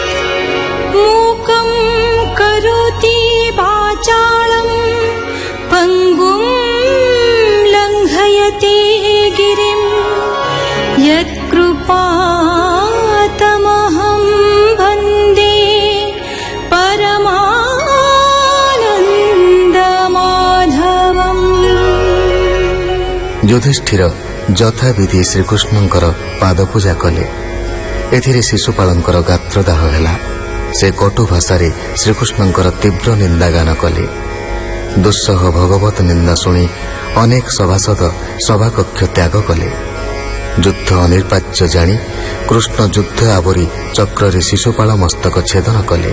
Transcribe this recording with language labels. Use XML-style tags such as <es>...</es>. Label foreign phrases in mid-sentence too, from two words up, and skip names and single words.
<sa>मूकं करोति वाचालं पङ्गुं लङ्घयति गिरिं यत्कृपातमहं वन्दे परमानन्दमाधवम्।</sa> <or>युधिष्ठिर यथाविधि श्रीकृष्णଙ୍କର ପାଦପୂଜା କଲେ। ଏଥିରେ ଶିଶୁପାଳଙ୍କର ଗାତ୍ରଦାହ ହେଲା। ସେ କଟୁ ଭାଷାରେ ଶ୍ରୀକୃଷ୍ଣଙ୍କର ତୀବ୍ର ନିନ୍ଦାଗାନ କଲେ। ଦୁଃସହ ଭଗବତ ନିନ୍ଦା ଶୁଣି ଅନେକ ସଭାସଦ ସଭାକକ୍ଷ ତ୍ୟାଗ କଲେ। ଯୁଦ୍ଧ ଅନିର୍ବାଚ୍ୟ ଜାଣି କୃଷ୍ଣ ଯୁଦ୍ଧ ଆବରି ଚକ୍ରରେ ଶିଶୁପାଳ ମସ୍ତକ ଛେଦନ କଲେ।</or>